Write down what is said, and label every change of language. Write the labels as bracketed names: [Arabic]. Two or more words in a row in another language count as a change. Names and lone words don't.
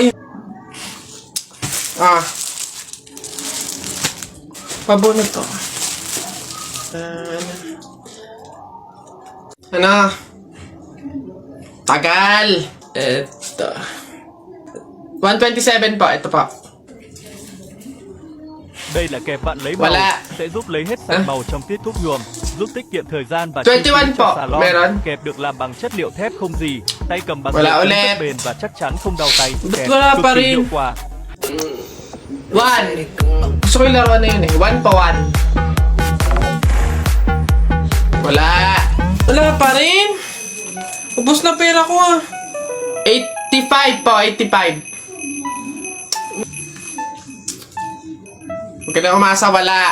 [Filipino] Ayun. Pabunot to. Ano? Tagal! Ito. 127 po. Ito po. [Vietnamese] Đây là kẹp bạn lấy màu, sẽ giúp lấy hết sạch màu trong tiết thuốc nhuộm, giúp tiết kiệm thời gian và chi phí cho salon. Kẹp được làm bằng chất liệu thép không gì, tay cầm bằng rất bền và chắc chắn không đau tay. Kẹp cực kỳ hiệu quả. [Filipino] 1. Gusto ko yung laruan na yun eh. 1 pa 1. Wala pa rin. Ubus na pera ko ah. 85 po, 85. Huwag ka na umasa, wala.